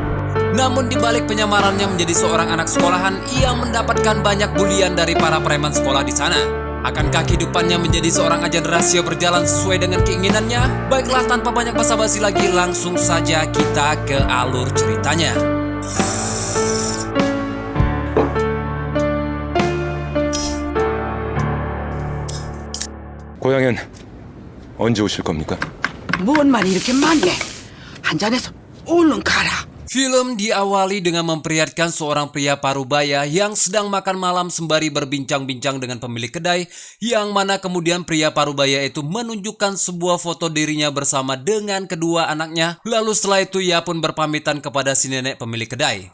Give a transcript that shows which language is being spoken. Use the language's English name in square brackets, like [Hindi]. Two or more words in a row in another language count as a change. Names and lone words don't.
[Indonesian] Namun di balik penyamarannya menjadi seorang anak sekolahan, ia mendapatkan banyak bulian dari para preman sekolah di sana. Akankah kehidupannya menjadi seorang agen rahasia berjalan sesuai dengan keinginannya? Baiklah, tanpa banyak basa-basi lagi, langsung saja kita ke alur ceritanya. [Korean] 고양이는 언제 오실 겁니까? 뭔 말이 이렇게 많네. 한 잔해서 얼른 가라. [Indonesian] Film diawali dengan memperlihatkan seorang pria parubaya yang sedang makan malam sembari berbincang-bincang dengan pemilik kedai, yang mana kemudian pria parubaya itu menunjukkan sebuah foto dirinya bersama dengan kedua anaknya. Lalu setelah itu ia pun berpamitan kepada si nenek pemilik kedai.